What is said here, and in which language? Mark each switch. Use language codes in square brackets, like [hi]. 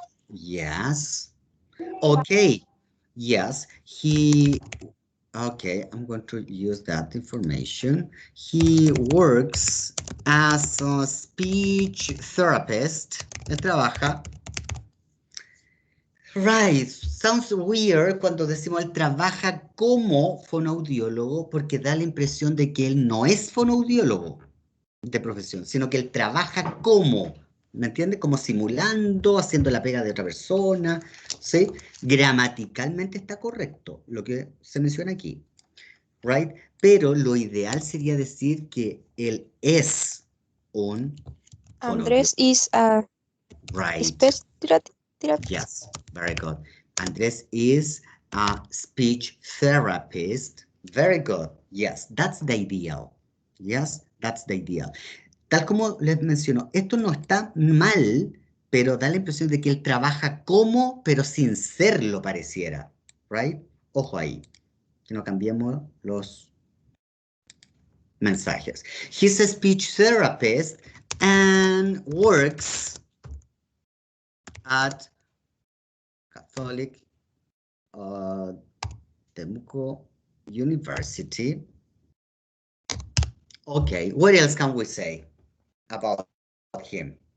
[en] Yes. Okay. Yes, he. Okay, I'm going to use that information. He works as a speech therapist. [es] Él trabaja. [en] Right, sounds weird [es] cuando decimos él trabaja como fonoaudiólogo porque da la impresión de que él no es fonoaudiólogo de profesión, sino que él trabaja como, ¿me entiende? Como simulando, haciendo la pega de otra persona, ¿sí? Gramaticalmente está correcto lo que se menciona aquí, right? Pero lo ideal sería decir que él es un [en] Andrés is a right. speech therapist. Yes, very good. Andrés is a speech therapist. Very good. Yes, that's the ideal. Yes, that's the ideal. [es] Tal como les menciono, esto no está mal, pero da la impresión de que él trabaja como, pero sin serlo pareciera. Right? Ojo ahí, que no cambiemos los mensajes. [en] He's a speech therapist and works at Catholic Temuco University. Okay, what else can we say about him?